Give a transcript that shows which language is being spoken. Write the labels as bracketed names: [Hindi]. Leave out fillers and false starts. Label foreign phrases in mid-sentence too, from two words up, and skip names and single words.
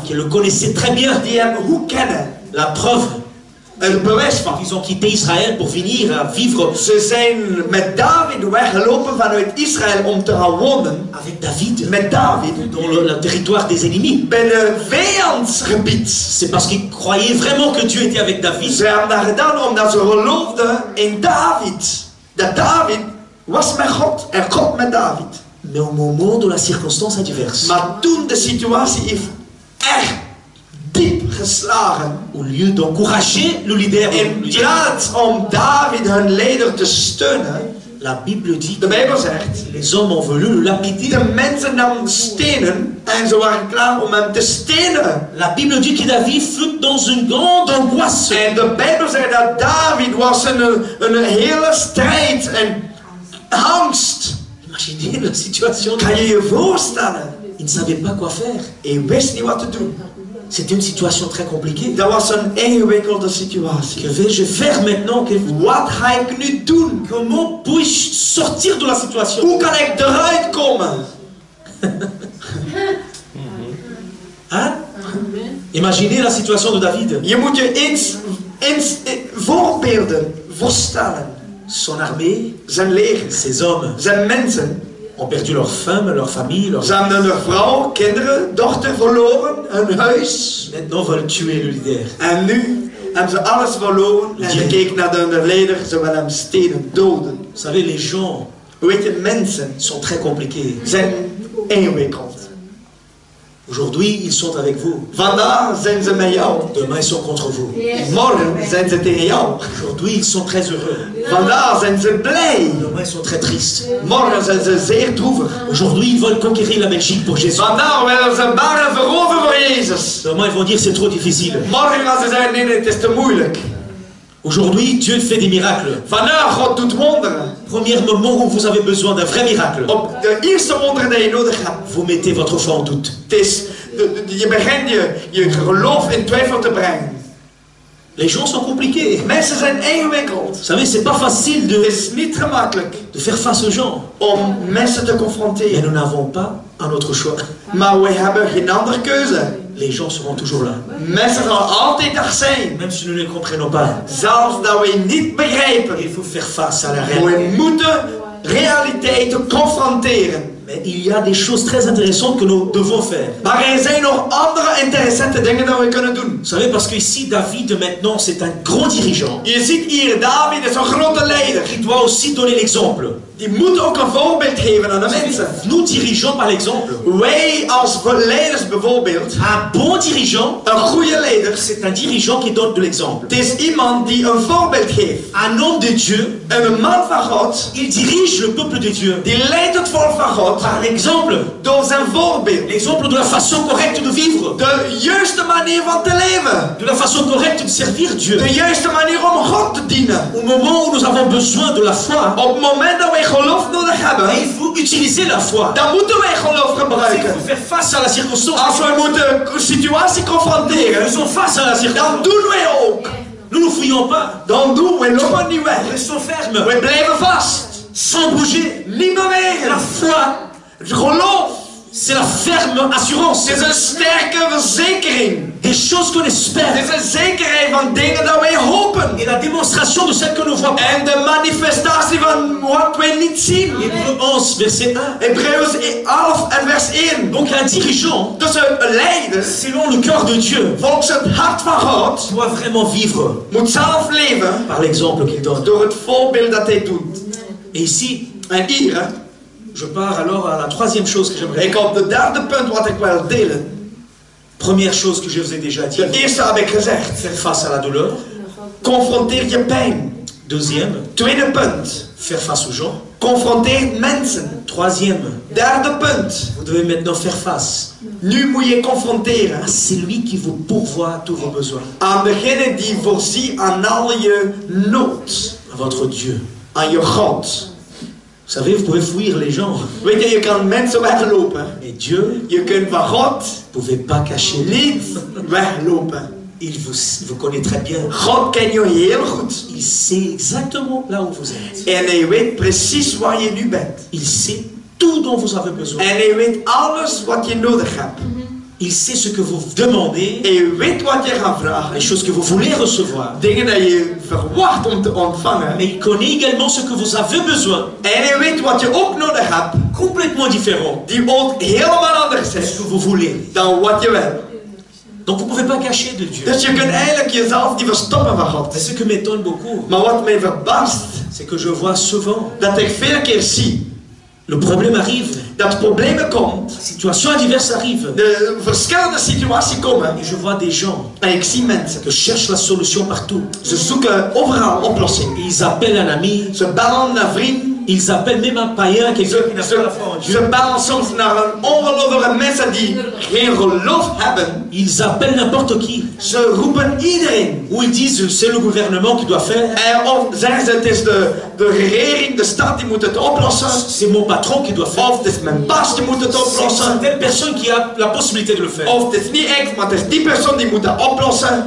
[French] qui le connaissaient très bien. [Dutch] die hem goed kennen. [French] La preuve, [Dutch] Er bewijs van. [French] ils ont quitté Israël pour venir à vivre [Dutch] Ze zijn met David weggelopen vanuit Israël om te gaan wonen [French] avec David [Dutch] met David [French] dans le territoire des ennemis. [Dutch] bij de vijandsgebied. [French] C'est parce qu'ils croyaient vraiment que Dieu était avec David. [Dutch] Ze hebben dat gedaan omdat ze geloofden in David. Dat David was met God en God met David. [French] Mais au moment de la circonstance adverse, [Dutch] Maar toen de situatie heeft echt diep geslagen. [French] au lieu d'encourager le leader, [Dutch] In plaats om David hun leider te steunen, [French] la Bible dit [Dutch] de [French] que [Dutch] Bijbel zegt, [French] les hommes ont voulu le lapider. [Dutch] de mensen namen stenen en ze waren klaar om hem te stenen. [French] La Bible dit que David fut dans une grande angoisse. [Dutch] En de Bijbel zegt dat David was in een hele strijd en angst. [French] Imaginez la situation. [Dutch] Kan je je voorstellen? [French] Il ne savait pas quoi faire. [Dutch] Hij wist niet wat te doen. [French] C'était une situation très compliquée. [Dutch] Dat was een ingewikkelde situatie. [French] Que vais-je faire maintenant? [Dutch] Wat ga ik nu doen? [French] Comment puis-je sortir de la situation? [Dutch] Hoe kan ik eruit komen? [French] Hein? Imaginez la situation de David. [Dutch] Je moet je eens voorbeelden voorstellen. [French] Son armée, [Dutch] Zijn leger, [French] ses hommes [Dutch] zijn mensen. [French] ont perdu leur femme, leur famille, leur... [Dutch] Ze hebben hun vrouw, kinderen, dochter verloren, hun huis. [French] Maintenant veulent tuer le leader. [Dutch] En nu hebben ze alles verloren en ze kijken naar hun leider, ze willen hem stenen, doden. [French] Vous savez, les gens [Dutch] Weet je, mensen [French] sont très compliqués. [Dutch] zijn ingewikkeld. [French] Aujourd'hui, ils sont avec vous. [Dutch] Vandaag zijn ze met jou. [French] Demain, ils sont contre vous. [Dutch] Morgen zijn ze tegen jou. [French] Aujourd'hui, ils sont très heureux. [Dutch] Vandaag zijn ze blij. [French] Demain, ils sont très tristes. [Dutch] Morgen zijn ze zeer droevig. [French] Aujourd'hui, ils veulent conquérir la Belgique pour Jésus. [Dutch] Vandaag willen ze Baren veroveren voor Jezus. [French] Demain, ils vont dire c'est trop difficile. [Dutch] Morgen gaan ze zeggen, nee, het is te moeilijk. [French] Aujourd'hui, Dieu fait des miracles. [Dutch] Vandaag, God doet wonderen. [French] Premier moment où vous avez besoin d'un vrai miracle, [Dutch] Op de eerste wonderen die je nodig hebt. [French] vous mettez votre foi en doute. [Dutch] Het is, je begint je geloof in twijfel te brengen. [French] Les gens sont compliqués. [Dutch] Mensen zijn ingewikkeld. [French] Vous savez, c'est pas facile [Dutch] Het [French] de [Dutch] is niet gemakkelijk [French] faire face aux gens. [Dutch] om mensen te [French] Mais [Dutch] confronteren. [French] nous n'avons pas un autre choix. [Dutch] Maar we hebben geen andere keuze. [French] Les gens seront toujours là. [Dutch] Mensen zullen altijd er zijn. [French] Même si nous ne les comprenons pas. [Dutch] Zelfs dat we niet begrijpen. [French] Il faut faire face à la réalité. [Dutch] We moeten realiteiten confronteren. [French] Mais il y a des choses très intéressantes que nous devons faire. [Dutch] Maar er zijn nog andere interessante dingen dat we kunnen doen. [French] Vous savez, parce qu'ici, David, maintenant, c'est un grand dirigeant. [Dutch] Je ziet hier, David is een grote leider. [French] Il doit aussi donner l'exemple. [Dutch] Die moet ook een voorbeeld geven aan de mensen. [French] Nous dirigeons par l'exemple. [Dutch] Wij als leiders bijvoorbeeld, [French] Un bon dirigeant, [Dutch] een goede leider, [French] c'est un dirigeant qui donne de l'exemple. [Dutch] het is iemand die een voorbeeld geeft. [French] Un homme de Dieu, [Dutch] Een man van God, [French] il dirige le peuple de Dieu [Dutch] die leidt het volk van God [French] par l'exemple. [Dutch] door zijn voorbeeld. [French] L'exemple de la façon correcte de vivre. [Dutch] De juiste manier van te leven. [French] De la façon correcte de servir Dieu. [Dutch] De juiste manier om God te dienen. [French] Au moment où nous avons besoin de la foi, [Dutch] Op het moment dat wij geloof nodig hebben, [French] il faut utiliser la foi. [Dutch] dan moeten wij geloof [French] Il [Dutch] gebruiken. [French] faut faire face à la circonstance. [Dutch] Als wij moeten een situatie confronteren, [French] Nous sommes face à la [Dutch] dan [French] circonstance. [Dutch] doen wij ook. [French] Nous ne fouillons pas. [Dutch] Dan doen we lopen niet weg. [French] Restons fermes. [Dutch] We blijven vast. [French] Sans bouger. [Dutch] Niet [French] La [Dutch] bewegen. [French] foi, [Dutch] Geloof [French] C'est la ferme assurance. [Dutch] Het is een sterke verzekering. [French] Des choses qu'on espère. [Dutch] Het is een zekerheid van dingen dat wij hopen. [French] Et la démonstration de celle que nous voyons. [Dutch] En de manifestatie van wat wij niet zien. [French] Hébreux 11, verset 1. [Dutch] Hebreeën 11 en vers 1. [French] Donc un dirigeant, [Dutch] Dus een leider, [French] selon le cœur de Dieu, [Dutch] volgens het hart van God, [French] doit vraiment vivre [Dutch] moet zelf leven [French] par l'exemple qu'il donne. [Dutch] door het voorbeeld dat hij doet. [French] Et ici, [Dutch] En hier, [French] je pars alors à la troisième chose que j'aimerais. [Dutch] ik op de derde punt wat ik wil delen. [French] Première chose que je vous ai déjà dit. [Dutch] De eerste heb ik gezegd. [French] Faire face à la douleur. [Dutch] Confronteer je pijn. [French] Deuxième, [Dutch] Tweede punt. [French] faire face aux gens. [Dutch] Confronteer mensen. [French] Troisième, [Dutch] Derde punt. [French] vous devez maintenant faire face [Dutch] Nu moet je confronteren [French] à celui qui vous pourvoit tous vos besoins. [Dutch] aan degene die voorziet aan al je nood. [French] À votre Dieu. [Dutch] Aan je God. [French] Vous savez, vous pouvez fuir les gens. [Dutch] Weet je, je kan mensen weglopen. [French] Mais Dieu, [Dutch] Je kunt van God [French] vous ne pouvez pas cacher. [Dutch] niet weglopen. [French] Il vous connaît très bien. [Dutch] God kent je heel goed. [French] Il sait exactement là où vous êtes. [Dutch] En hij weet precies waar je nu bent. [French] Il sait tout dont vous avez besoin. [Dutch] En hij weet alles wat je nodig hebt. [French] Il sait ce que vous demandez, [Dutch] En hij weet wat je gaat vragen. [French] les choses que vous voulez recevoir. [Dutch] Dingen dat je verwacht om te ontvangen. [French] Mais il connaît également ce que vous avez besoin. [Dutch] En hij weet wat je ook nodig hebt. [French] Complètement différent [Dutch] Die ook helemaal anders [French] de [Dutch] is [French] ce que vous voulez. [Dutch] dan wat je wil. [French] Donc vous ne pouvez pas cacher de Dieu. [Dutch] Dus je kunt eigenlijk jezelf niet verstoppen van God. [French] C'est ce que m'étonne beaucoup. [Dutch] Maar wat mij verbaast, [French] C'est que je vois souvent, [Dutch] dat ik veel keer zie [French] le problème arrive, [Dutch] dat problemen komen, [French] situations adverses arrivent. [Dutch] de verschillende situaties komen. [French] Et je vois des gens [Dutch] En ik zie mensen, [French] qui cherchent la solution partout. [Dutch] ze zoeken overal oplossingen. [French] Ils appellent un ami, [Dutch] Ze bellen naar vrienden. [French] ils appellent même un païen, quelqu'un qui n'a pas la foi en [Dutch] Ze [French] Dieu. [Dutch] bellen soms naar een ongelovige mensen die geen geloof hebben. [French] Ils appellent n'importe qui. [Dutch] Ze roepen iedereen. [French] Ou ils disent c'est le gouvernement qui doit faire, [Dutch] En of zeggen ze het is de regering, de staat die moet het oplossen. [French] c'est mon patron qui doit faire. [Dutch] Of het is mijn baas die moet het [French] C'est [Dutch] oplossen. [French] telle personne qui a la possibilité de le faire. [Dutch] Of het is niet ik, maar het is die persoon die moet dat oplossen.